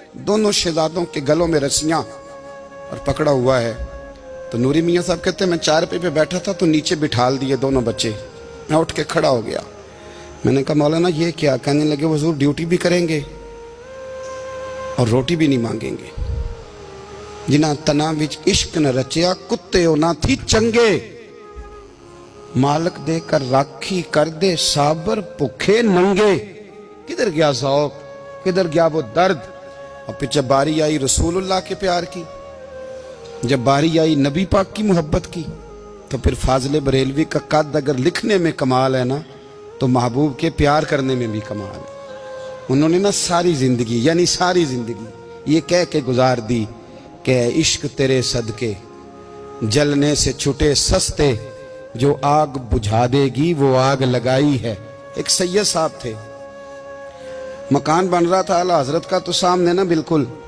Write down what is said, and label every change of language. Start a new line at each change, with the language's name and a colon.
Urdu: دونوں شہزادوں کے گلوں میں رسیاں اور پکڑا ہوا ہے. تو نوری میاں صاحب کہتے ہیں میں چارپے پہ بیٹھا تھا تو نیچے بٹھال دیے دونوں بچے. میں اٹھ کے کھڑا ہو گیا, میں نے کہا مولانا یہ کیا؟ کہنے لگے حضور ڈیوٹی بھی کریں گے اور روٹی بھی نہیں مانگیں گے.
Punjabi: جنہ تنا وچ عشق نہ رچیا کتے او نہ تھی چنگے, مالک دے کر راکھی کر دے صابر بھوکے ننگے.
Urdu: کدھر گیا ذوق, کدھر گیا وہ درد؟ اور پھر جب باری آئی رسول اللہ کے پیار کی, جب باری آئی نبی پاک کی محبت کی, تو پھر فاضل بریلوی کا قد اگر لکھنے میں کمال ہے نا, تو محبوب کے پیار کرنے میں بھی کمال ہے۔ انہوں نے نا ساری زندگی یعنی ساری زندگی یہ کہہ کے گزار دی کہ عشق تیرے صدقے جلنے سے چھٹے سستے، جو آگ بجھا دے گی وہ آگ لگائی ہے۔ ایک سید صاحب تھے، مکان بن رہا تھا اعلیٰ حضرت کا، تو سامنے نا بالکل